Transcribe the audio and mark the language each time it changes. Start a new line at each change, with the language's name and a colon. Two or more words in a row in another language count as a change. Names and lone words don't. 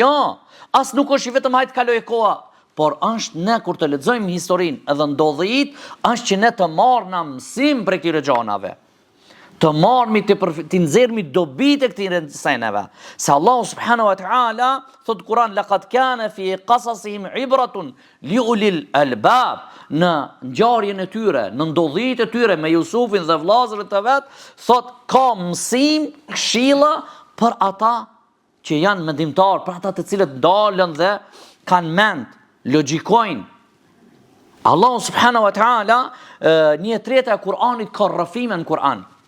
Albanian: Jo, as nuk është vetëm hajtë kaloj e koha, por është ne kur të lexojmë historinë edhe ndodhit, është që ne të marrna mësim prej këtyre gjanave. Të marrmi të nxjerrmi dobit e këtyre seneve. Se Allah
Arabic: سبحانه وتعالى
Albanian: thot Kur'an
Arabic: لقد كان في قصصهم عبرة لأولي الألباب.
Albanian: Në ngjarjen e tyre, në ndodhitë e tyre me Jusufin dhe vllazërit e vet, thot ka mësim, këshilla për ata që janë mendimtar, për ata të cilët dalën dhe kanë mend, logjikojnë. Allah
Arabic: سبحانه وتعالى
Albanian: një treta e Kur'anit ka rrëfime në Kur'an.